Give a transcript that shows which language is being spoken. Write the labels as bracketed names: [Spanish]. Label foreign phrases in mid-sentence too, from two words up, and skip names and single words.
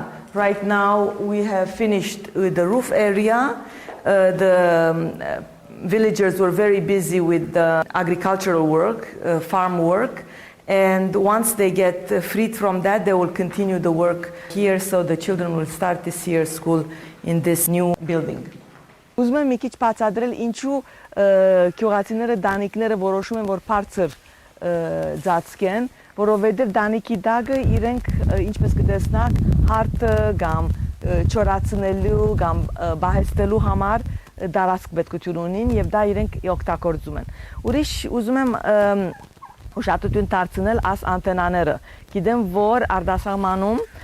[English] Right now we have finished with the roof area. The villagers were very busy with the agricultural work, farm work. And once they get freed from that, they will continue the work here, so the children will start this year school in this new building. [Armenian] Ուզում եմ մի քիչ բացատրել ինչու գյուղացիները դանիքները որոշում են որ բարձր ծածկեն, որովհետև դանիքի դագը իրենք ինչպես կտեսնաք հարթը կամ չորացնելու կամ բահեցնելու համար դարածք պետքություն ունին եւ դա իրենք օգտագործում են։ Ուրիշ ուզում եմ ուշադրություն դարձնել աս անտենաները։ Գիտեմ որ արտասահմանում